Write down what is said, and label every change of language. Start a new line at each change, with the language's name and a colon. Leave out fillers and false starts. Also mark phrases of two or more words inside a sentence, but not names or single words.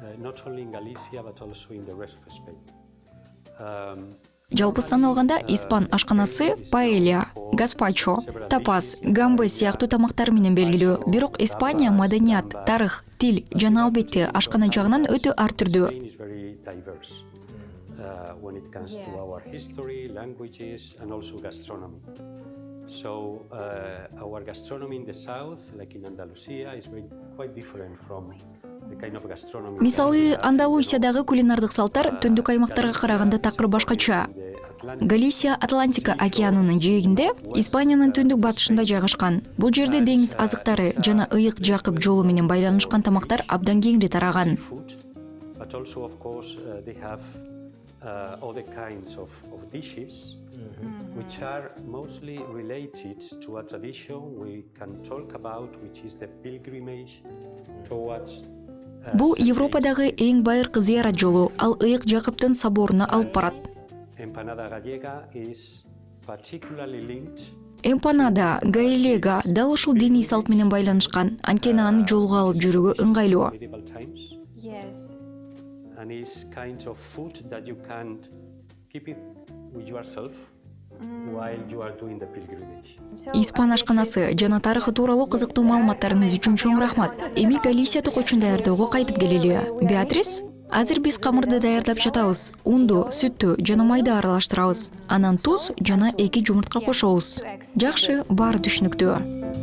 Kyrgyz: Жалпысынан алганда, испан ашканасы паэля, гаспачо, тапас, гамбе сыяктуу тамактар менен белгилүү. Бирок Испания маданият, тарых, тил жана албетте ашкана жагынан өтө ар түрдүү.
English: So our gastronomy in the south, like in Andalusia, is quite different from the kind of gastronomy.
Kyrgyz: Мисалы, Андалусиядагы кулинардык салттар түндүк аймактарга караганда такыр башкача. Галисия Атлантика океанынын жээгинде, Испаниянын түндүк батышында жайгашкан. Бул жерде деңиз азыктары жана ыйык жакып жолу менен байланышкан тамактар абдан кеңири тараган.
English: But also, of course, they have other kinds of dishes which are mostly related to a tradition we can talk about, which is the pilgrimage towards.
Kyrgyz: Бул Европадагы эң байыркы зыярат жолу, ал ыйык жакыптын соборуна алып барат.
English: Empanada gallega is particularly linked.
Kyrgyz: Эмпанада галега дал ушул диний салт менен байланышкан, анткени аны жолго алып жүрүүгө ыңгайлуу.
English: And is kind of food that you can keep it with yourself while you are doing the pilgrimage.
Kyrgyz: Испан ашканасы жана тарыхы тууралуу кызыктуу маалыматтарыңыз үчүн чоң рахмат. Эми Галисия токойчун даярдоого кайтып келели. Беатрис, азыр биз камырды даярдап жатабыз. Унду, сүттү жана майды аралаштырабыз. Анан туз жана 2 жумуртка кошобуз. Жакшы, баары түшүнүктүү.